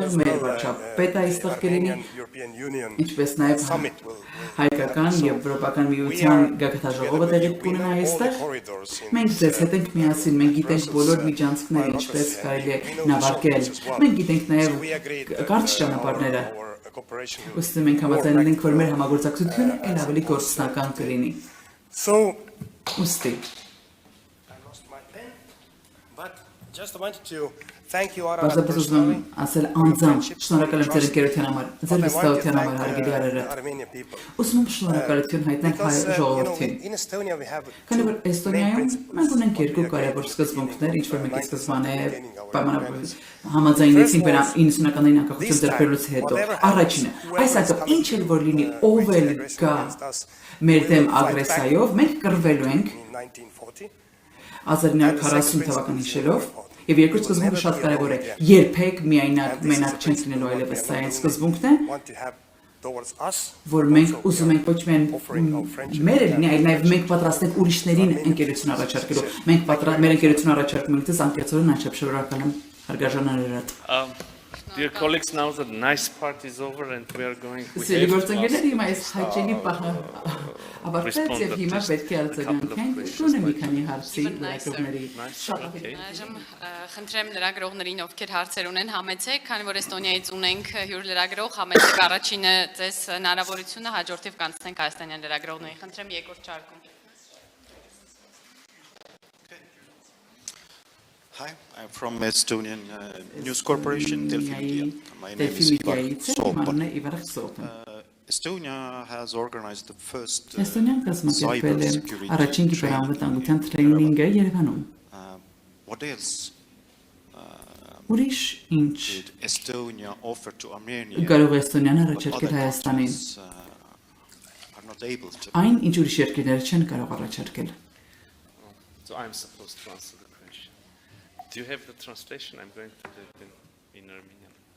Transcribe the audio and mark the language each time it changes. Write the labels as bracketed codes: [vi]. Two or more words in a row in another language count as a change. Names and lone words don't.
[hy] մեր վարչապետը այստեղ կլինի, ինչպես նաև հայկական եվրոպական միության գագաթաժողովը տեղի կունենա այստեղ։ Մենք ձեզ հետ ենք միասին, մենք գիտենք բոլոր միջանցքները, ինչպես կարելի է նավարկել, մենք գիտենք նաև կարճ ճանապարհները։ Ուստի մենք համաձայնել ենք, որ մեր համագործակցությունը ել ավելի գործնական կլինի։ Ուստի [en] Just wanted to Thank you, Ararat, [hy] Պարզապես ուզում եմ ասել անձամբ շնորհակալ եմ ձեր ընկերության համար, ձեր վստահության համար, հարգելի Արարատ։ [en] Armenian people. [hy] Ուզում եմ շնորհակալություն հայտնել հայ ժողովրդին։ [en] In Estonia we have [hy] Քանի որ Էստոնիայում մենք ունենք երկու կարևոր սկզբունքներ, ինչ որ մենք ի սկզբանե պայմանավորվեցինք, համաձայնեցինք 90-ականներին անկախություն ձեռքբերելուց հետո։ Առաջինը, այսինքն ինչ էլ որ լինի, ով էլ գա մեր դեմ ագրեսիայով, մենք կռվելու ենք [en] in 1940. [hy] 1940 թվականի հիշելով, եւ երկրորդ սկզբունքը շատ կարեւոր է։ Երբեք միայնակ մենակ չենք լինելու այլևս սա այն սկզբունքն է, [en] Want to have towards us. [hy] որ մենք ուզում ենք ոչ միայն մեր լինի, այլ նաեւ մենք պատրաստ ենք ուրիշներին ընկերություն առաջարկելու։ Մենք մեր ընկերություն առաջարկում ենք դες անկեղծորեն անչափ շնորհակալ եմ հարգարժան Արարատ։ [en] Dear colleagues, now the nice part is over and we are going. [hy] Սիրելի գործընկերներ, հիմա այս հաճելի պահը ավարտվեց եւ հիմա պետք է արձագանքենք շունը մի քանի հարցի լրագրողների շահավետ։ Այժմ խնդրեմ լրագրողներին, ովքեր հարցեր ունեն, համեցեք, քանի որ Էստոնիայից ունենք հյուր լրագրող, համեցեք առաջինը ձեզ հնարավորությունը, հաջորդիվ կանցնենք հայաստանյան լրագրողներին։ Խնդրեմ երկրորդ ճարկում։ [en] Hi, I'm from Estonian News Corporation, Delfi Media. My name is Ivar Soopon. Estonia has organized the first [hy] Էստոնիան կազմակերպել է [en] cybersecurity [hy] առաջին [en] training. [hy] կիբերանվտանգության տրեյնինգը Երևանում։ [en] What else [hy] Ուրիշ ինչ [en] did Estonia offer to Armenia? [hy] կարող է Էստոնիան [en] What [hy] առաջարկել [en] other [hy] Հայաստանին։ [en] countries are not able to? [hy] Այն ինչ ուրիշ երկրները չեն կարող առաջարկել։ [en] So I'm supposed to answer the question. Do you have the translation? I'm going to do it in Armenian.